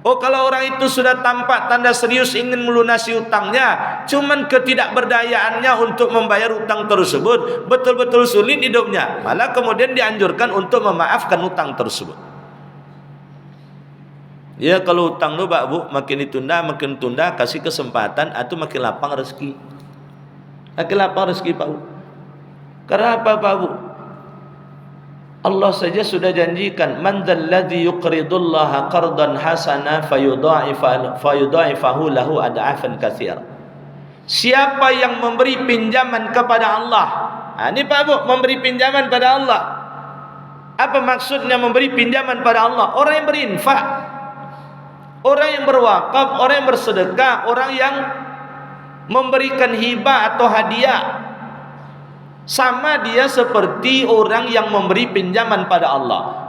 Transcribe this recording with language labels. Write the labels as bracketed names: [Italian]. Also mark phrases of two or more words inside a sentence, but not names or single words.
[Indonesian] Oh, kalau orang itu sudah tampak tanda serius ingin melunasi hutangnya, cuman ketidakberdayaannya untuk membayar hutang tersebut, betul-betul sulit hidupnya, malah kemudian dianjurkan untuk memaafkan hutang tersebut. Ya, kalau hutang tu Pak Bu makin tunda, kasih kesempatan atau makin lapang rezeki. Makin lapang rezeki Pak Bu. Karena apa Pak Bu? Allah saja sudah janjikan, [Arabic] مَن ذَا الَّذِي يُقْرِضُ اللَّهَ قَرْضًا حَسَنًا فَيُضَاعِفَهُ لَهُ أَضْعَافًا كَثِيرَةً. [Indonesian] Siapa yang memberi pinjaman kepada Allah? Ini Pak Bu, memberi pinjaman pada Allah. Apa maksudnya memberi pinjaman pada Allah? Orang yang berinfak, orang yang berwakaf, orang yang bersedekah, orang yang memberikan hibah atau hadiah, sama dia seperti orang yang memberi pinjaman pada Allah.